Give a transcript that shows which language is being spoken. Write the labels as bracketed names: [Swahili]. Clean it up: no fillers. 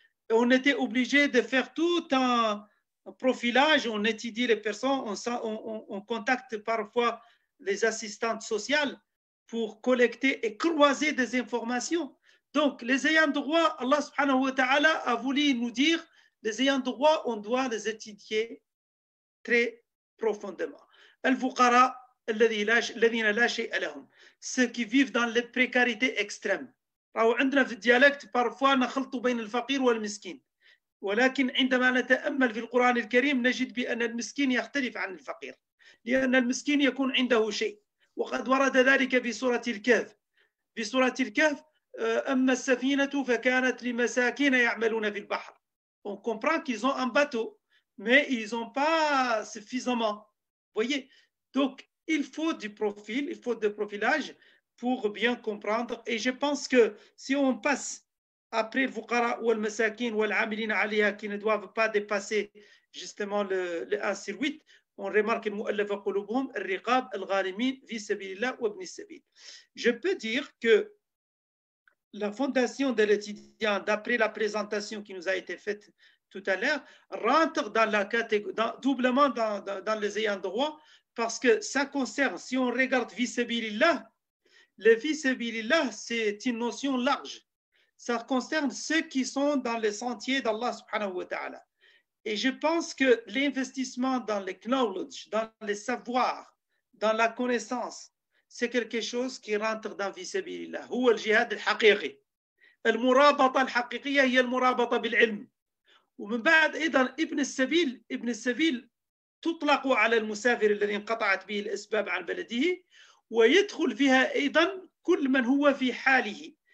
[French] Et on était obligé de faire tout un profilage, on étudie les personnes, on contacte parfois les assistantes sociales pour collecter et croiser des informations. Donc, les ayants droit, Allah subhanahu wa ta'ala a voulu nous dire, les ayants droit, on doit les étudier très profondément. Al-fuqara, [Arabic] الذين لا شيء لهم, [French] ceux qui vivent dans les précarités extrêmes. [Arabic] أو عندنا في الديالكت parfois نخلط بين الفقير والمسكين. ولكن عندما نتأمل في القرآن الكريم نجد بأن المسكين يختلف عن الفقير. لأن المسكين يكون عنده شيء. وقد ورد ذلك في سورة الكهف. في سورة الكهف أما السفينة فكانت لمساكين يعملون في البحر. [French] On comprend qu'ils ont un bateau, mais ils n'ont pas suffisamment. Vous voyez? Donc, il faut du profil, il faut du profilage pour bien comprendre. Et je pense que si on passe après le fuqara ou le masakin ou l'amilin alia qui ne doivent pas dépasser justement le 1 sur 8, on remarque [Arabic] المؤلفة قلوبهم الرقاب الغارمين في سبيل الله وابن السبيل. [French] Je peux dire que la fondation de l'étudiant, d'après la présentation qui nous a été faite tout à l'heure, rentre dans la catégorie, doublement dans les ayants droit, parce que ça concerne, si on regarde fi sabilillah, le fi sabilillah, c'est une notion large. Ça concerne ceux qui sont dans les sentiers d'Allah subhanahu wa ta'ala. Et je pense que l'investissement dans le knowledge, dans les savoirs, dans la connaissance, c'est quelque chose qui rentre dans fi sabilillah. [Arabic] هو الجهاد الحقيقي. المرابطة الحقيقية هي المرابطة بالعلم. ومن بعد أيضا ابن السبيل تطلق على المسافر الذي انقطعت به الأسباب عن بلده، ويدخل فيها أيضا كل من هو في حاله.